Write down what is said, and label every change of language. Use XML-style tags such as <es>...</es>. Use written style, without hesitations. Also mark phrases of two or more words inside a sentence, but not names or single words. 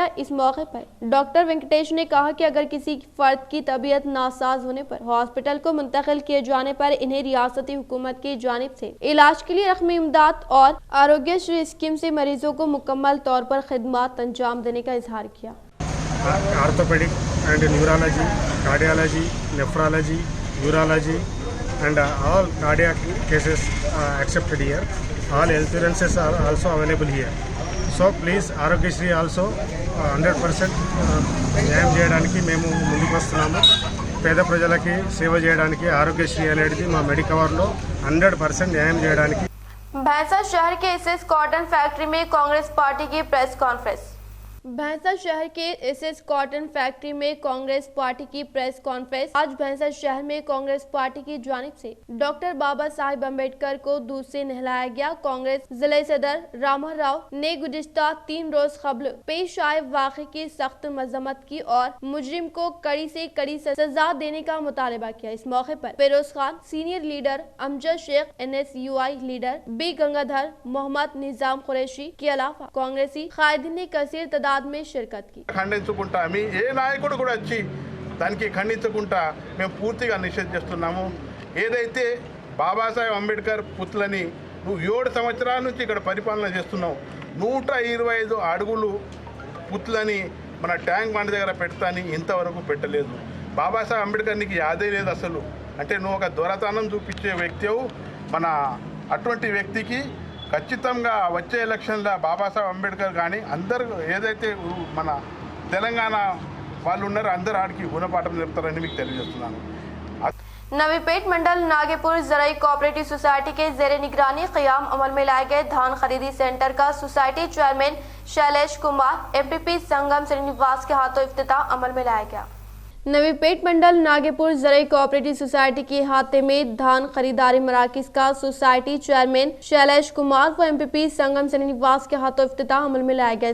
<ur>اس موقع پر ڈاکٹر وینکٹیش نے کہا کہ اگر کسی فرد کی طبیعت ناساز ہونے پر ہاسپٹل کو منتقل کیے جانے پر انہیں ریاستی حکومت کی جانب سے علاج کے لیے رقمی امداد اور آروگیہ شری اسکیم سے مریضوں کو مکمل طور پر خدمت انجام دینے کا اظہار کیا.</ur> <en>Orthopedic and neurology, cardiology, nephrology, urology and all cardiac cases accepted here. All health insurances are also available here. So please Arogyasri also 100%</en> <te>న్యాయం చేయడానికి మేము ముందుకు వస్తున్నాము. పేద ప్రజలకి సేవ చేయడానికి ఆరోగ్యశ్రీ అనేది మా మెడికవర్లో 100% న్యాయం చేయడానికి।</te> <ur>بھینسہ شہر کے ایس ایس کاٹن فیکٹری میں کانگریس پارٹی کی</ur> <en>press conference.</en> <ur>بھینسہ شہر کے ایس ایس کاٹن فیکٹری میں کانگریس پارٹی کی</ur> <en>press conference.</en> <ur>آج بھینسہ شہر میں کانگریس پارٹی کی جانب سے ڈاکٹر بابا صاحب امبیڈکر کو دودھ سے نہلایا گیا. کانگریس ضلع صدر راما راؤ نے گزشتہ 3 روز قبل پیش آئے واقعے کی سخت مذمت کی اور مجرم کو کڑی سے کڑی سزا دینے کا مطالبہ کیا. اس موقع پر فیروز خان، سینئر لیڈر امجد شیخ، NSUI لیڈر B گنگادھر، محمد نظام قریشی کے علاوہ کانگریسی قائدین نے کثیر تعداد میں شرکت کی.</ur> <te>ఖండించుకుంటా మీ ఏ నాయకుడు కూడా వచ్చి దానికి ఖండించకుండా మేము పూర్తిగా నిషేధిస్తున్నాము। ఏదైతే బాబాసాహెబ్ అంబేద్కర్ పుత్లని నువ్వు 7 సంవత్సరాల నుంచి ఇక్కడ పరిపాలన చేస్తున్నావు, 125 అడుగులు పుత్లని మన ట్యాంక్ బండ్ దగ్గర పెడతాని ఇంతవరకు పెట్టలేదు। బాబాసాహెబ్ అంబేద్కర్ నీకు యాదే లేదు అసలు, అంటే నువ్వు ఒక దొరతనం చూపించే వ్యక్తివు। మన అటువంటి వ్యక్తికి ఖచ్చితంగా వచ్చే ఎలక్షన్లో బాబాసాహెబ్ అంబేద్కర్ కానీ అందరూ ఏదైతే మన తెలంగాణ వాళ్ళు ఉన్నారో అందరూ ఆడికి గుణపాఠం చెప్తారని మీకు తెలియజేస్తున్నాను।</te> <ur>نوی پیٹ منڈل ناگے پور زرعی کوآپریٹو سوسائٹی کے زیر نگرانی قیام عمل میں لائے گئے دھان خریدی سینٹر کا سوسائٹی چیئرمین شیلیش کمار MPP سنگم سرینواس کے ہاتھوں افتتاح عمل میں لایا گیا. نوی پیٹ منڈل ناگے پور زرعی کوآپریٹو سوسائٹی کے ہاتھے میں دھان خریداری مراکز کا سوسائٹی چیئرمین شیلیش کمار و ایم پی پی سنگم سرینواس کے ہاتھوں افتتاح عمل میں لایا گیا.</ur>